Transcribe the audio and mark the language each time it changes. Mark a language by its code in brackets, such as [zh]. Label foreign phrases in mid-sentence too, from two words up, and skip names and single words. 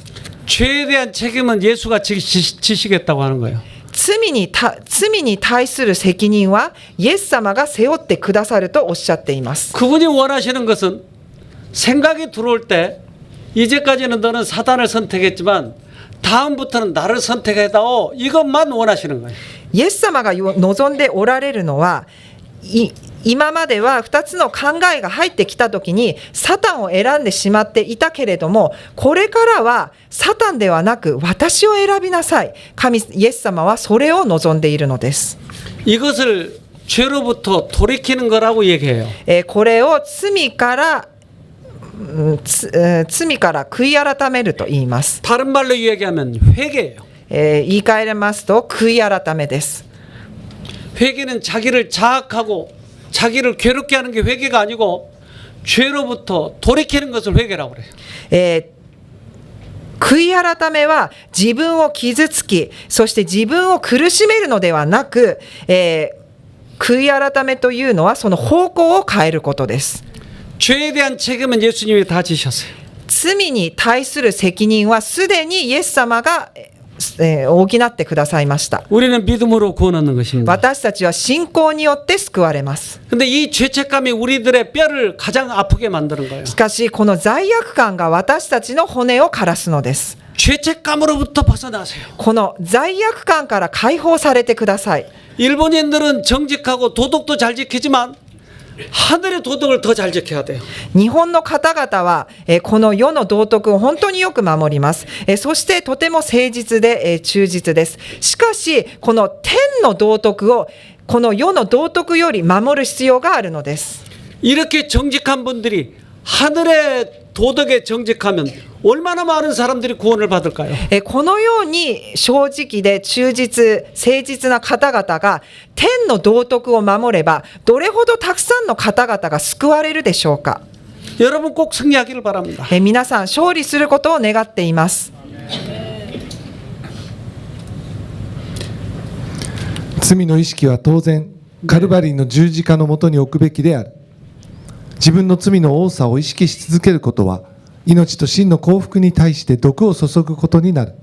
[ko] 죄에 대한 책임은 예수가 지시겠다고 하는 거예요. [ja] 罪に対する責任はイエス様が背負ってくださるとおっしゃっています。 [ko] 그분이 원하시는 것은 생각이 들어올 때 이제까지는 너는 사단을 선택했지만 다음부터는 나를 선택해다오. 이것만 원하시는 거예요. [ja] イエス様が望んでおられるのは、今までは2つの考えが入ってきたときにサタンを選んでしまっていたけれども、これからはサタンではなく私を選びなさい。イエス様はそれを望んでいるのです。 [ko] 이것을 죄로부터 돌이키는 거라고 얘기해요. [ja] これを罪から悔い改めると言います。 [ko] 다른 말로 얘기하면 회개예요. [ja] 言い換えますと悔い改めです。 [ko] 회개는 자기를 자학하고 자기를 괴롭게 하는 게 회개가 아니고 죄로부터 돌이키는 것을 회개라고 그래요. [ja] 悔い改めは自分を傷つき、そして自分を苦しめるのではなく、悔い改めというのはその方向を変えることです。 [ko] 죄에 대한 책임은 예수님이 다 지셨어요. [ja] 罪に対する責任はすでにイエス様が補ってくださいました。 [ko] 우리는 믿음으로 구원 얻는 것입니다. [ja] 私たちは信仰によって救われます。 [ko] 근데 이 죄책감이 우리들의 뼈를 가장 아프게 만드는 거예요. [ja] しかしこの罪悪感が私たちの骨を枯らすのです。 [ko] 죄책감으로부터 벗어나세요. [ja] この罪悪感から解放されてください。 [ko] 일본인들은 정직하고 도덕도 잘 지키지만 하늘의 도덕을 더 잘 지켜야 돼요. [ja] 日本の方々はこの世の道徳を本当によく守ります。そしてとても誠実で忠実です。しかしこの天の道徳をこの世の道徳より守る必要があるのです。 [ko] 이렇게 정직한 분들이 하늘의 도덕에 정직하면 얼마나 많은 사람들이 구원을 받을까요? [ja] このように正直で忠実誠実な方々が天の道徳を守ればどれほどたくさんの方々が救われるでしょうか。 [ko] 여러분 꼭 승리하기를 바랍니다. [ja] 皆さん勝利することを願っています。罪の意識は当然カルバリーの十字架のもとに置くべきである。自分の罪の多さを意識し続けることは命と真の幸福に対して毒を注ぐことになる。